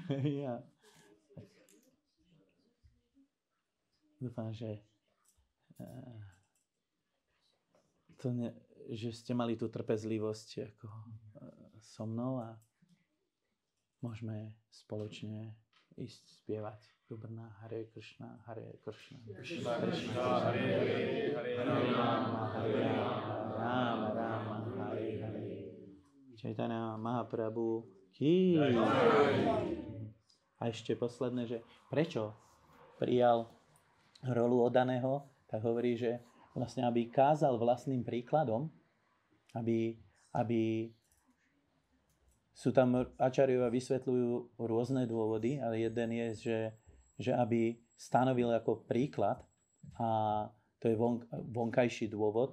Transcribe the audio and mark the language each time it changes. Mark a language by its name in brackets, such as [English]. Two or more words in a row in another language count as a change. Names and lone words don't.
[Slovak] Dúfam, že že ste mali tú trpezlivosť ako so mnou a môžeme spoločne ísť spievať do Brna. [Sanskrit] Hare Kršna, Hare Kršna. Kršna, Kršna, Hare Hare, Hare Rama, Hare Rama, Rama Rama, Hare Hare. Chaitanya Mahaprabhu ki. [Slovak] A ešte posledné, že prečo prijal rolu oddaného, tak hovorí, že vlastne aby kázal vlastným príkladom, aby sú tam ačariovia vysvetľujú rôzne dôvody, ale jeden je, že aby stanovil ako príklad, a to je vonkajší dôvod.